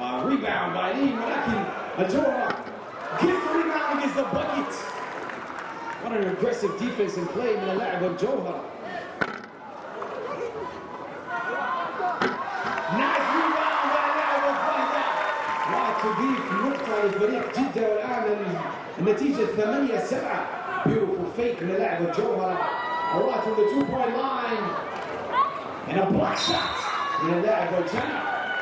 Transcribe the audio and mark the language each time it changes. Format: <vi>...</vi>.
<en>Rebound by Lee,</en> <ar>ولكن الجوهرة</ar> <en>gets the rebound against the bucket. What an aggressive defense and play</en> <ar>من اللاعب الجوهرة.</ar> <en>Nice rebound by</en> <ar>اللاعب الفهدة. وتضيف نقطة لفريق جدة والآن النتيجة 8-7.</ar> <en>Beautiful fake</en> <ar>من اللاعب الجوهرة.</ar> <en>Right from the two-point line. And a block shot</en> <ar>من اللاعب وجانا.</ar>